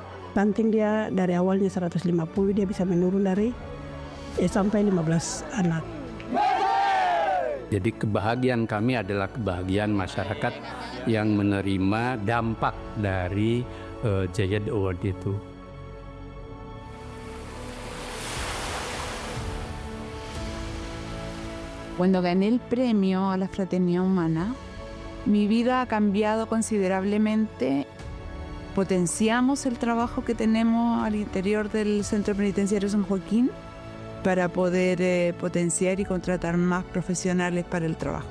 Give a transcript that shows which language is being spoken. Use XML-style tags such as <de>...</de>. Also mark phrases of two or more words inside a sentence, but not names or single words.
<id>Stunting dia dari awalnya 150 dia bisa menurun dari sampai 15 anak. Jadi kebahagiaan kami adalah kebahagiaan masyarakat yang menerima dampak dari Zayed Award itu.</id> <es>Cuando gané el premio a la Fraternidad Humana, mi vida ha cambiado considerablemente. Potenciamos el trabajo que tenemos al interior del Centro Penitenciario San Joaquín para poder potenciar y contratar más profesionales para el trabajo.</es>